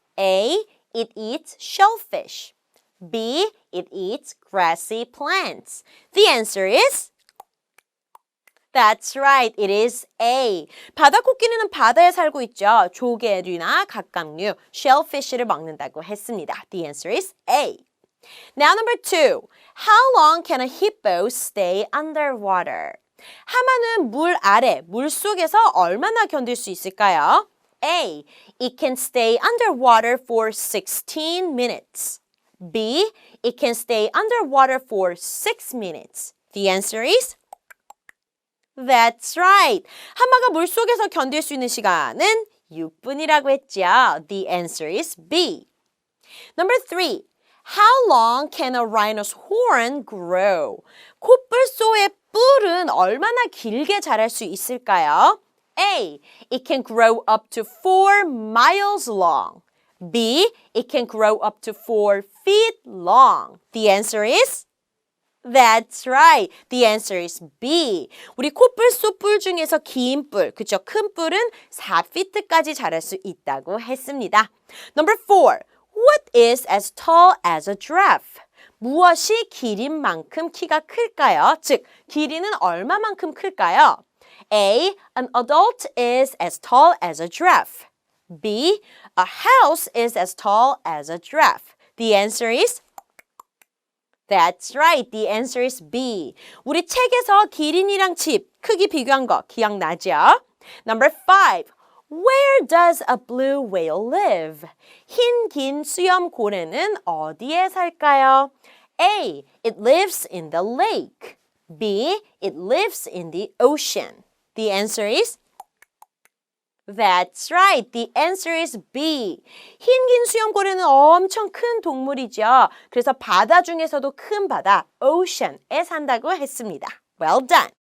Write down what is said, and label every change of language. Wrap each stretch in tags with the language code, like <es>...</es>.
<en>A. It eats shellfish. B. It eats grassy plants. The answer is... That's right. It is A.</en> <ko>바다코끼리는 바다에 살고 있죠. 조개류나 갑각류, shellfish를 먹는다고 했습니다.</ko> <en>The answer is A. Now number 2. How long can a hippo stay underwater?</en> <ko>하마는 물 아래, 물 속에서 얼마나 견딜 수 있을까요?</ko> <en>A. It can stay underwater for 16 minutes. B. It can stay underwater for 6 minutes. The answer is That's right.</en> <ko>하마가 물속에서 견딜 수 있는 시간은 6분이라고 했죠.</ko> <en>The answer is B. Number 3. How long can a rhino's horn grow?</en> <ko>코뿔소의 뿔은 얼마나 길게 자랄 수 있을까요?</ko> <en>A. It can grow up to 4 miles long. B. It can grow up to 4 feet long. The answer is That's right. The answer is B.</en> <ko>우리 코뿔소 뿔 중에서 긴 뿔, 그쵸? 큰 뿔은 4피트까지 자랄 수 있다고 했습니다.</ko> <en>Number 4. What is as tall as a giraffe?</en> <ko>무엇이 길인 만큼 키가 클까요? 즉, 길이는 얼마만큼 클까요?</ko> <en>A. An adult is as tall as a giraffe. B. A house is as tall as a giraffe. The answer is That's right. The answer is B.</en> <ko>우리 책에서 기린이랑 집 크기 비교한 거 기억나죠?</ko> <en>Number 5. Where does a blue whale live?</en> <ko>흰 긴 수염 고래는 어디에 살까요?</ko> <en>A. It lives in the lake. B. It lives in the ocean. The answer is That's right. The answer is B.</en> <ko>흰긴 수염고래는 엄청 큰 동물이죠. 그래서 바다 중에서도 큰 바다, ocean에 산다고 했습니다.</ko> <en>Well done.</en>